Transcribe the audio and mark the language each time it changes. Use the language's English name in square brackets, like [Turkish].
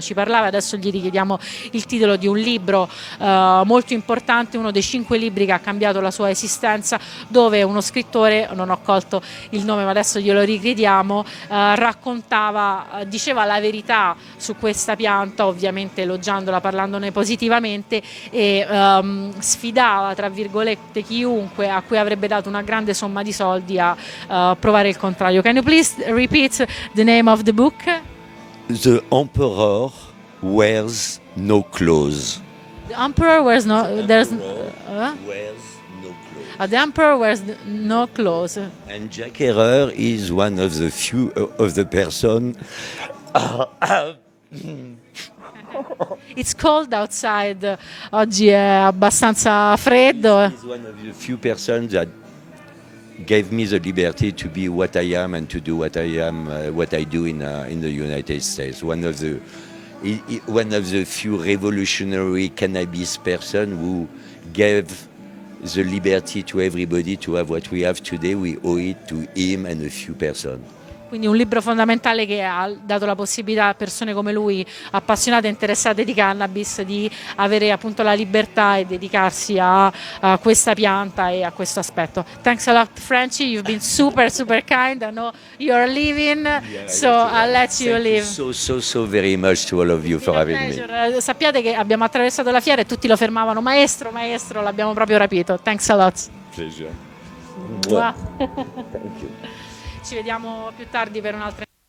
[Italian] Ci parlava, adesso gli richiediamo il titolo di un libro molto importante, uno dei 5 libri che ha cambiato la sua esistenza, dove uno scrittore, non ho colto il nome ma adesso glielo richiediamo, raccontava, diceva la verità su questa pianta, ovviamente elogiandola, parlandone positivamente, e sfidava tra virgolette chiunque a cui avrebbe dato una grande somma di soldi a provare il contrario. [English] Can you please repeat the name of the book? The Emperor Wears No Clothes. The Emperor wears no Wears no clothes. The Emperor wears no clothes. And Jack Herer is one of the few of the person. It's cold outside. [Italian] Oggi è abbastanza freddo. [English] He's one of the few persons that gave me the liberty to be what I am and to do what I am, what I do in the United States. One of the few revolutionary cannabis person who gave the liberty to everybody to have what we have today. We owe it to him and a few persons. [Italian] Quindi un libro fondamentale che ha dato la possibilità a persone come lui, appassionate e interessate di cannabis, di avere appunto la libertà e dedicarsi a questa pianta e a questo aspetto. [English] Thanks a lot, Frenchy. You've been super kind. I know you're leaving, so I'll let you leave. So very much to all of you for having me. [Italian] Sappiate che abbiamo attraversato la fiera e tutti lo fermavano. Maestro, l'abbiamo proprio rapito. [English] Thanks a lot. Pleasure. Mua. Thank you. [Italian] Ci vediamo più tardi per un'altra